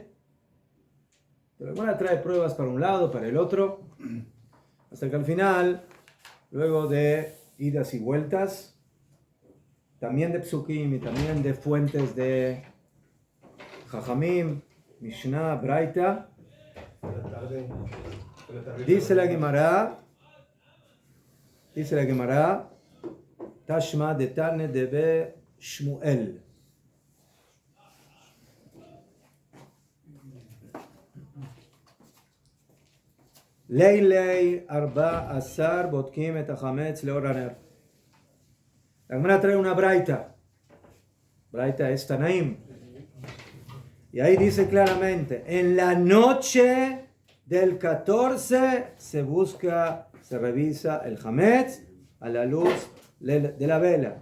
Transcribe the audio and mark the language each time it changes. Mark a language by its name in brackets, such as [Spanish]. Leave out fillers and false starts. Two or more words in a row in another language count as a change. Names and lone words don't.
[Spanish] Pero la Gemara trae pruebas para un lado, para el otro, hasta que al final, luego de idas y vueltas, también de psukim y también de fuentes de Jajamim, Mishnah, Braita, dice la Gemara, [Aramaic] תא שמע דתני דבי שמואל. [Hebrew] לילי ארבעה עשר בודקים את החמץ לאור הנר. [Spanish] La Gemara trae una braita. Braita es Tanaim. Y ahí dice claramente, en la noche del 14 se revisa el hametz a la luz de la vela.